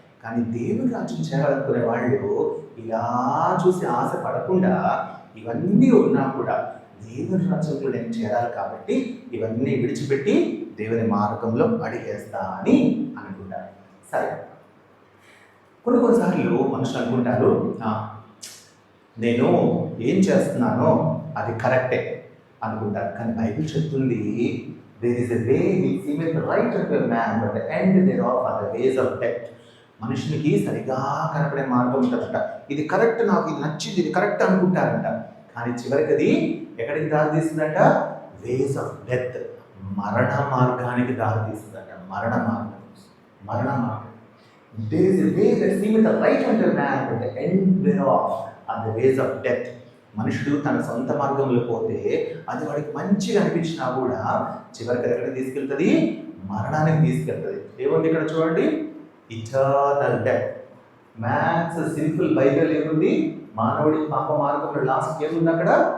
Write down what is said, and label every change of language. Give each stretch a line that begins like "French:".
Telugu: కానీ దేవుని రాజ్యం చేయాలనుకునే వాళ్ళు ఇలా చూసి ఆశపడకుండా ఇవన్నీ ఉన్నా కూడా దేవుని రాజ్యంలో నేను చేరాలి కాబట్టి ఇవన్నీ విడిచిపెట్టి దేవుని మార్గంలో అడిగేస్తా అని అనుకుంటారు. సరే, కొన్నిసార్లు మనుషులు అనుకుంటారు, నేను ఏం చేస్తున్నానో అది కరెక్టే అనుకుంటారు. కానీ బైబిల్ చెప్తుంది
English: there is a way which seemeth right unto a man, but the end thereof are the ways of death.
Telugu: మనుషునికి సరిగా కనపడే మార్గం ఉంటుందట. ఇది కరెక్ట్, నాకు ఇది నచ్చింది, ఇది కరెక్ట్ అనుకుంటారంట. కానీ చివరికి అది ఎక్కడికి దారి తీస్తుందంట?
English: ways of death,
Telugu: మరణ మార్గానికి దారి తీస్తుందంట. మరణ మార్గం.
English: There is a way that seemeth right unto a man, but the end thereof are the ways of death.
Telugu: మనుషుడు తన సొంత మార్గంలో పోతే అది వాడికి మంచిగా అనిపించినా కూడా చివరికి ఎక్కడికి తీసుకెళ్తుంది? మరణానికి తీసుకెళ్తుంది. ఏముంది ఇక్కడ చూడండి,
English: Eternal death.
Telugu: Maths simple Bible ఏముంది? మానవుడి పాప మార్గంలో లాస్ట్ ఏముంది అక్కడ?